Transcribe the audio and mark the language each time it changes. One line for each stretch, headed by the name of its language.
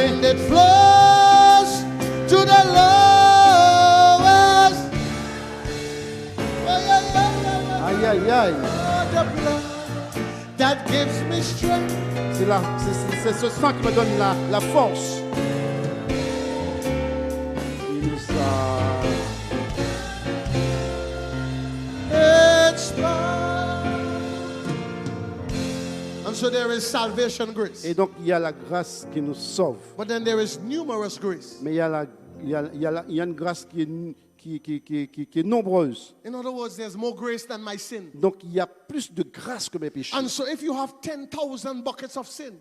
English: and it flows to the lowest. Oh, yeah, yeah, yeah, yeah. Aïe, aïe, aïe. Oh, the blood that gives me strength.
French: C'est ce sang qui me donne la force. Il nous a...
English: It's blood. And so there is salvation grace.
French: Et donc, il y a la grâce qui nous sauve.
English: But then there is numerous grace.
French: Mais il y a une grâce qui est nombreuse.
English: In other words, there's more grace than my sin.
French: Donc, il y a plus de grâce que mes péchés.
English: And so if you have 10,000 buckets of sin,